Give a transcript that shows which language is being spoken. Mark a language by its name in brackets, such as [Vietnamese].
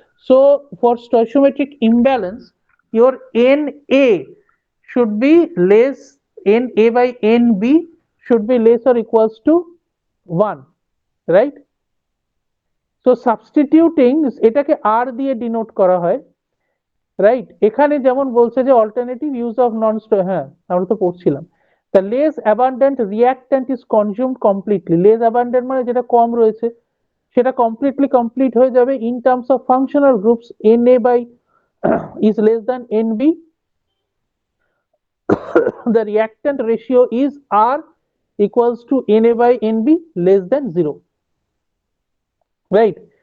[English] So for stoichiometric imbalance, your Na should be less, Na by Nb should be less or equals to 1, right? So substituting [Bangla] এটাকে R দিয়ে denote করা হয়, right? এখানে যেমন বলছে যে অল্টারনেটিভ ইউজ অফ হ্যাঁ আমরা তো পড়ছিলাম, [English] the less abundant reactant is consumed completely. [Bangla] less abundant মানে যেটা কম রয়েছে সেটা কমপ্লিট হয়ে যাবে। [English] In terms of functional groups, Na by is less than Nb, the reactant ratio is R equals to Na by Nb less than 0, right?